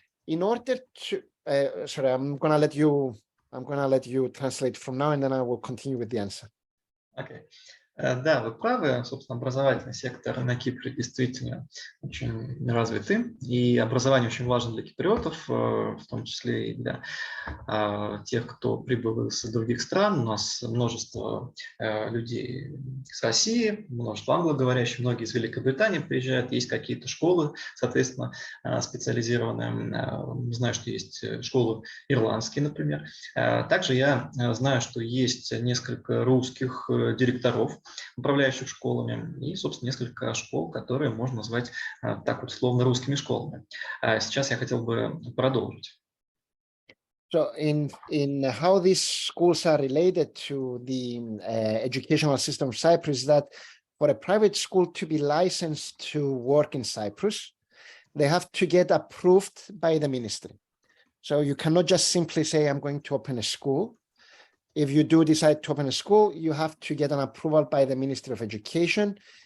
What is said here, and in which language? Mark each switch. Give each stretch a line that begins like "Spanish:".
English: In order to, sorry, I'm gonna let you translate from now, and then I will continue with the answer. Okay.
Russian: Да, вы правы, собственно, образовательный сектор на Кипре действительно очень развитый, и образование очень важно для киприотов, в том числе и для тех, кто прибыл из других стран. У нас множество людей с России, множество англоговорящих, многие из Великобритании приезжают, есть какие-то школы, соответственно, специализированные. Знаю, что есть школы ирландские, например. Также я знаю, что есть несколько русских директоров, управляющих школами, и, собственно, несколько школ, которые можно назвать так вот условно русскими школами. Сейчас я хотел бы продолжить.
English: So in how these schools are related to the educational system of Cyprus, that for a private school to be licensed to work in Cyprus, they have to get approved by the ministry. So you cannot just simply say, I'm going to open a school. If you do decide to open a school, you have to get an approval by the Ministry of Education.